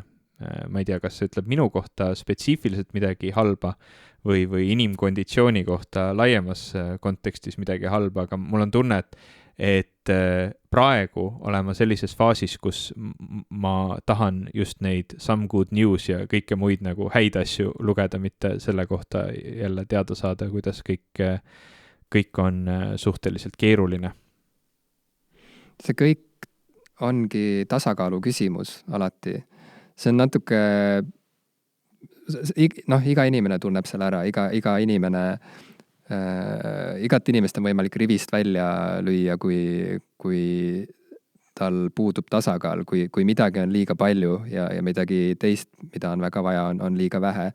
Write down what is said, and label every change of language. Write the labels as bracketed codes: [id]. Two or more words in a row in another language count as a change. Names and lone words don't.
[et] Ma ei tea, kas see ütleb minu kohta spetsiifiliselt midagi halba või inimkonditsiooni kohta laiemas kontekstis midagi halba, aga mul on tunne, et praegu olen ma sellises faasis, kus ma tahan just neid [en] some good news [et] ja kõike muid nagu häid asju lugeda, mitte selle kohta jälle teada saada, kuidas kõik on suhteliselt keeruline. See kõik ongi tasakaalu küsimus alati. See on natuke, iga inimene tunneb selle ära, iga inimene, igat inimest on võimalik rivist välja lüüa, kui tal puudub tasakaal, kui midagi on liiga palju ja midagi teist, mida on väga vaja, on liiga vähe.